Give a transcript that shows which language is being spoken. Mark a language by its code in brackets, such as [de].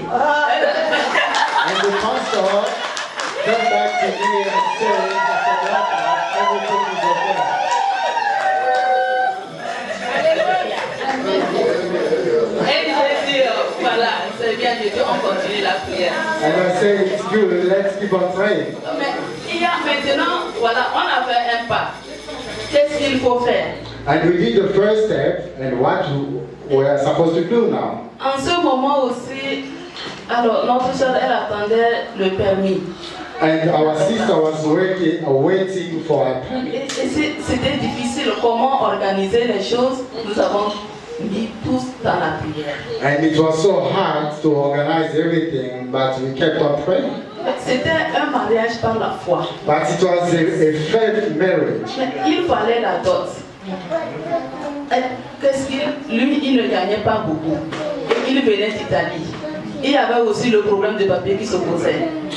[en] And the pastor came back to me and said, Pastor Dorcas, everything is okay. [fr] Et j'ai dit, voilà, c'est bien, Dieu, on continue la prière. [en] And I said, it's good, let's keep on praying. [fr] Mais il y a maintenant, voilà, on a fait un pas. Qu'est-ce qu'il faut faire? [en] And we did the first step, and what we are supposed to do now. [fr] En ce moment aussi, alors notre soeur, elle attendait le permis. [en] And our sister was waiting for her permit. [fr] C'était difficile comment organiser les choses. Nous avons mis tous dans la prière. [en] And it was so hard to organize everything, but we kept on praying. [fr] C'était un mariage par la foi. [en] But it was a faith marriage. [fr] Mais il fallait la dot. Qu'est-ce qu'il, lui, il ne gagnait pas beaucoup. Et il venait d'Italie. Il y avait aussi le problème de papier qui se posait.